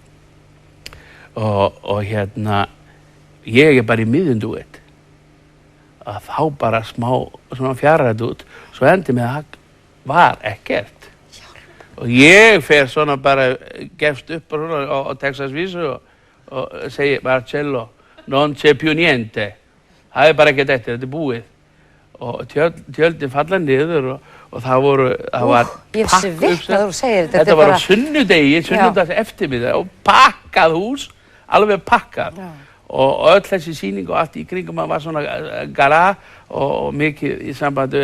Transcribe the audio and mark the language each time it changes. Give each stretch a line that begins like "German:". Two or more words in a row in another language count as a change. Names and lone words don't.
Icelandic: og ég bara í miðjum duett að þá bara smá svona fjarrætt út svo endi með að það var ekkert og ég fer svona bara gefst upp á Texasvísu og segi Marcello
Italian: non c'è più niente
Icelandic: það bara ekkert eftir, þetta búið og tjöldin falla niður og það var ég svitna þú segir þetta var á sunnudags eftirmiddag og pakkað hús alveg pakkað og öll þessi sýning og allt í kringum var svona gala og mikið í sambandi